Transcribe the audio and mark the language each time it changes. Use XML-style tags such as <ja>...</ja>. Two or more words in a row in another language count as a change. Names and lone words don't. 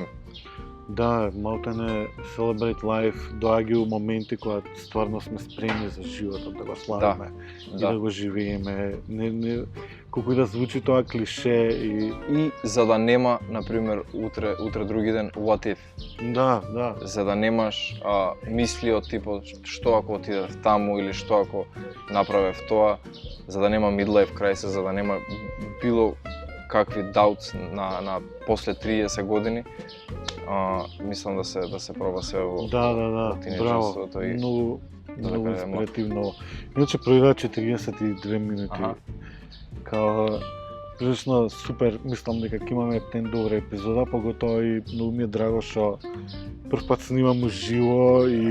<mk>Да, малтене Celebrate Life доаѓа у моменти кога стварно сме спремни за животот да го славиме и да Да. го живееме. Не, колку и да звучи тоа клише и И за да нема, например, утре други ден</mk> <en>what if,</en> <mk>да, за да немаш мисли од типот што ако отидев таму или што ако направев тоа, за да нема</mk> <en>midlife crisis,</en> <mk>за да нема било какви doubts на после 30 години. Мислам да се проба се во да, во браво. тинеџерството и Многу да многу кажеме. инспиративно. Иначе проигра 42 минути. Аха. Као прилично супер, мислам дека ќе имаме тен добра епизода, поготоа и многу ми е драго што прв пат снимам уживо и</mk>